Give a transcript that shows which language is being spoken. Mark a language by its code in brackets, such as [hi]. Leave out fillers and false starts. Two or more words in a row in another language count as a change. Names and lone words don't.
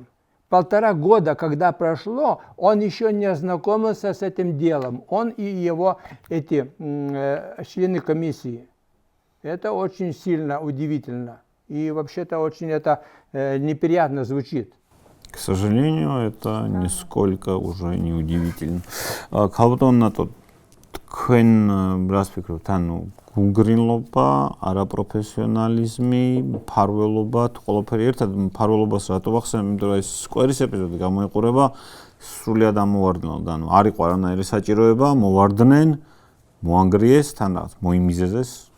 [ru] 1,5 года, когда прошло, он еще не ознакомился с этим делом, он и его эти члены комиссии. Это очень сильно удивительно. И вообще-то очень это неприятно звучит. К сожалению, это нисколько уже не удивительно. [ka] Ქალბატონ ნატო, თქვენ რას ფიქრობთ? ანუ გულგრილობა, არაპროფესიონალიზმი, მფარველობა, ყველაფერი ერთად მფარველობას რატო ვახსენებ? იმიტომ რომ ეს სკვერის ეპიზოდი გამოიყურება სრულიად ამოვარდნელად. ანუ არ იყო არანაირი საჭიროება, მოვარდნენ, მოანგრიეს, თან რაღაც მოიმიზეზეს.